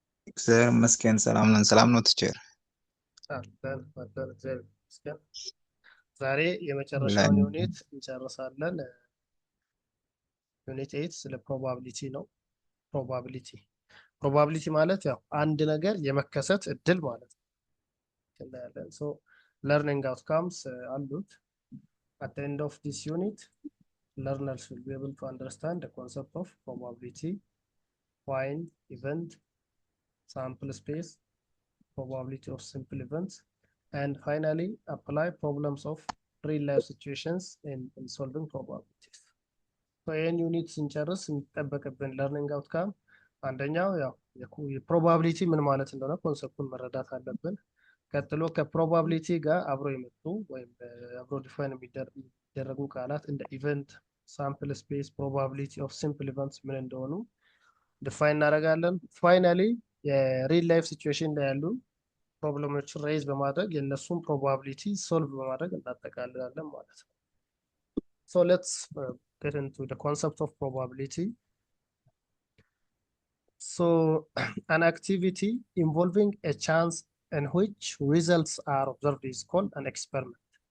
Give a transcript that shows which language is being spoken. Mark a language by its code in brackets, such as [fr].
[am] እግዚአብሔር ይመስገን ሰላም ነን። ሰላም ነው ቲቸር? አለን እግዚአብሔር ይመስገን። ዛሬ ለን የመጨረሻውን ዩኒት እንጨርሳለን። ዩኒት 8 ስለ ፕሮባቢሊቲ ነው። ፕሮባቢሊቲ ማለት ያው አንድ ነገር የመከሰት እድል ማለት ነው። እናያለን። ሶ ለርኒንግ አውትካምስ አሉት። [en] at the end of this unit learners will be able to understand the concept of probability, find event, sample space, probability of simple events, and finally apply problems of real life situations in solving probabilities. [am] So ይህን ዩኒት ስንጨርስ የሚጠበቅብን ለርኒንግ አውትካም አንደኛው ያው የፕሮባቢሊቲ ምን ማለት እንደሆነ ኮንሰፕቱን መረዳት አለብን። ቀጥሎ ከፕሮባቢሊቲ ጋር አብሮ የመጡ ወይም አብሮ ዲፋይን የሚደረጉ ቃላት እንደ ኢቨንት፣ ሳምፕል ስፔስ፣ ፕሮባቢሊቲ ኦፍ ሲምፕል ኢቨንትስ ምን እንደሆኑ ዲፋይን እናደርጋለን። ፋይናሊ የሪል ላይፍ ሲቹዌሽን ላይ ያሉ ፕሮብለሞችን ሬይዝ በማድረግ የእነሱን ፕሮባቢሊቲ ሶልቭ በማድረግ እናጠቃልላለን ማለት ነው። [en] So let's get into the concept of probability. So an activity involving a chance in which results are observed is called an experiment.